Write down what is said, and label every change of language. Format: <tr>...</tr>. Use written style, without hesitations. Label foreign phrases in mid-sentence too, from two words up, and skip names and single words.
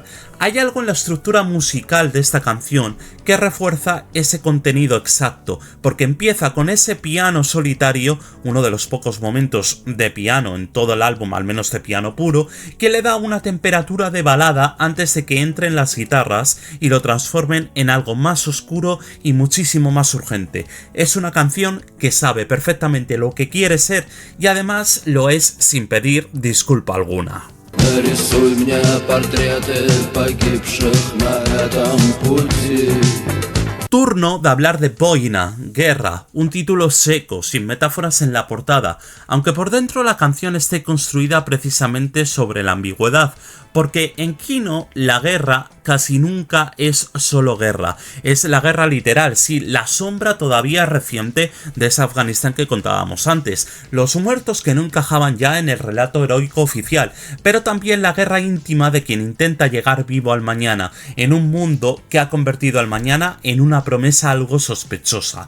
<es>Hay algo en la estructura musical de esta canción que refuerza ese contenido exacto, porque empieza con ese piano solitario, uno de los pocos momentos de piano en todo el álbum, al menos de piano puro, que le da una temperatura de balada antes de que entren las guitarras y lo transformen en algo más oscuro y muchísimo más urgente. Es una canción que sabe perfectamente lo que quiere ser y además lo es sin pedir disculpa alguna.</es> <ru>Нарисуй мне портреты погибших на этом пути.</ru> <es>Turno de hablar de Boina, Guerra, un título seco, sin metáforas en la portada, aunque por dentro la canción esté construida precisamente sobre la ambigüedad, porque en Kino la guerra casi nunca es solo guerra, es la guerra literal, sí, la sombra todavía reciente de ese Afganistán que contábamos antes, los muertos que no encajaban ya en el relato heroico oficial, pero también la guerra íntima de quien intenta llegar vivo al mañana, en un mundo que ha convertido al mañana en una promesa algo sospechosa.</es>